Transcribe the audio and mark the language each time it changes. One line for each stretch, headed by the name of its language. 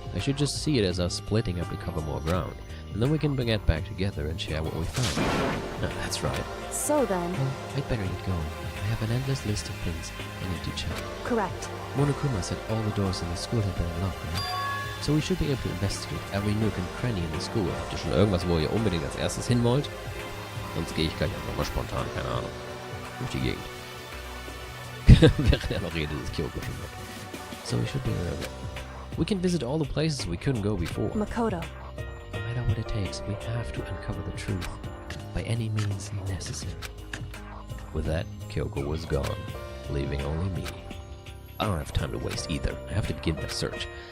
English: I should just see it as us splitting up to cover more ground. And then we can get back together and share what we found. No, that's right. So then... Well, I'd better get going. I have an endless list of things I need to check. Correct. Monokuma said all the doors in the school have been unlocked, right? So we should be able to investigate every nook and cranny in the school.
German: Habt ihr schon irgendwas, wo ihr unbedingt als erstes hin wollt? Sonst gehe ich gleich einfach mal spontan, keine Ahnung, durch die Gegend. Während er noch redet, ist Kyoko schon weg.
English: So we should be early. We can visit all the places we couldn't go before. Makoto. No matter what it takes, we have to uncover the truth. By any means necessary. With that, Kyoko was gone, leaving only me. I don't have time to waste either. I have to begin my search.